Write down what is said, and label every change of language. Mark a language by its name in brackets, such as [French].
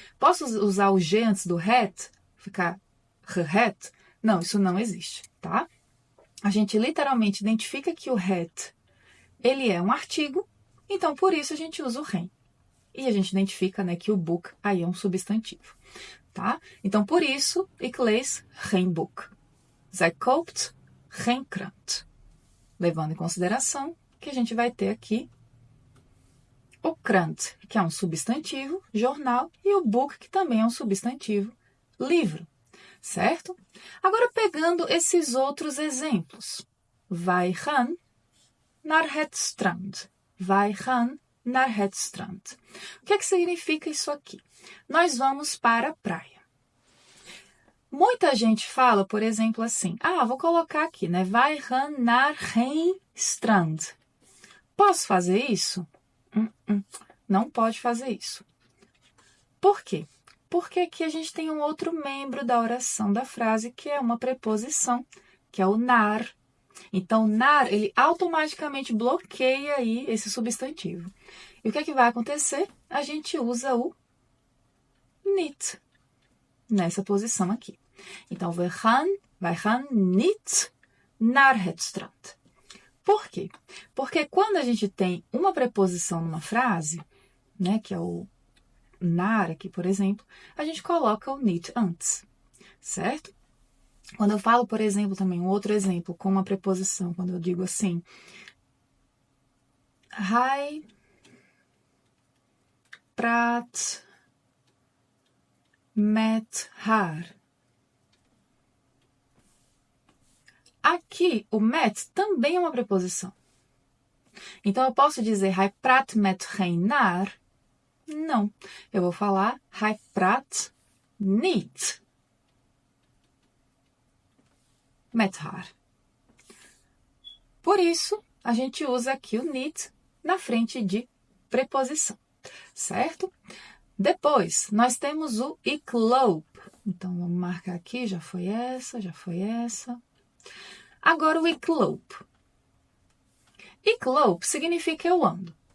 [Portuguese] Posso usar o G antes do het? Ficar het? Não, isso não existe, tá? A gente literalmente identifica que o het, ele é um artigo, então por isso a gente usa o geen. E a gente identifica, né, que o book aí é um substantivo, tá? [Dutch] Então por isso, ik lees geen boek. Zij koopt geen krant. [Portuguese] Levando em consideração que a gente vai ter aqui o krant, que é um substantivo, jornal, e o book, que também é um substantivo, livro, certo? Agora, pegando esses outros exemplos. [Dutch] Wij gaan naar het strand. Wij gaan naar het strand. [Portuguese] O que é que significa isso aqui? Nós vamos para a praia. Muita gente fala, por exemplo, assim, vou colocar aqui, né? [Dutch] Wij gaan naar geen strand. [Portuguese] Posso fazer isso? Não pode fazer isso. Por quê? Porque aqui a gente tem um outro membro da oração da frase, que é uma preposição, que é o naar. Então, naar, ele automaticamente bloqueia aí esse substantivo. E o que é que vai acontecer? A gente usa o niet nessa posição aqui. [Dutch] Então, wij gaan niet naar het strand. [Portuguese] Por quê? Porque quando a gente tem uma preposição numa frase, né, que é o naar aqui, por exemplo, a gente coloca o niet antes, certo? Quando eu falo, por exemplo, também um outro exemplo com uma preposição, quando eu digo assim, [Dutch] hij praat met haar. [Portuguese] Aqui, o met também é uma preposição. Então, eu posso dizer, [Dutch] hij praat met geen naar? [Portuguese] Não. Eu vou falar, [Dutch] hij praat niet met haar. [Portuguese] Por isso, a gente usa aqui o niet na frente de preposição, certo? Depois, nós temos o ik loop. Então, vamos marcar aqui, já foi essa, já foi essa. Agora o ik loop. Ik loop significa eu ando.